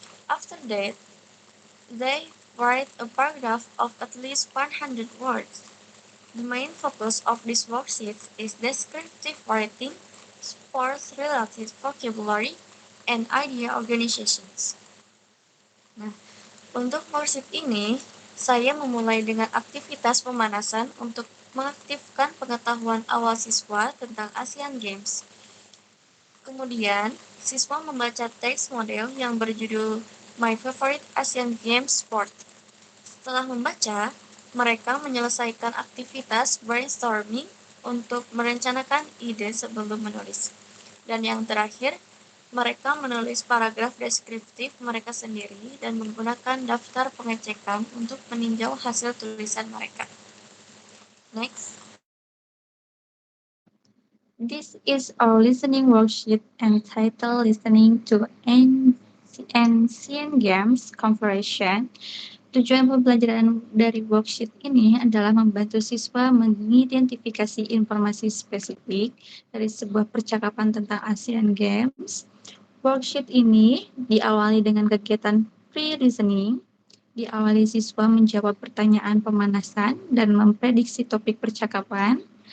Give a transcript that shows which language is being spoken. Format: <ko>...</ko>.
<en>After that, they write a paragraph of at least 100 words. The main focus of this worksheet is descriptive writing, sports-related vocabulary, and idea organizations.</en> <id>Nah, untuk worksheet ini, saya memulai dengan aktivitas pemanasan untuk mengaktifkan pengetahuan awal siswa tentang Asian Games. Kemudian, siswa membaca teks model yang berjudul My Favorite Asian Games Sport. Setelah membaca, mereka menyelesaikan aktivitas brainstorming untuk merencanakan ide sebelum menulis. Dan yang terakhir, mereka menulis paragraf deskriptif mereka sendiri dan menggunakan daftar pengecekan untuk meninjau hasil tulisan mereka. Next.</id> <en>This is our listening worksheet entitled Listening to Ancient Games Conversation.</en> <id>Tujuan pembelajaran dari worksheet ini adalah membantu siswa mengidentifikasi informasi spesifik dari sebuah percakapan tentang Asian Games. Worksheet ini diawali dengan kegiatan pre-listening. Diawali siswa menjawab pertanyaan pemanasan dan memprediksi topik percakapan.</id>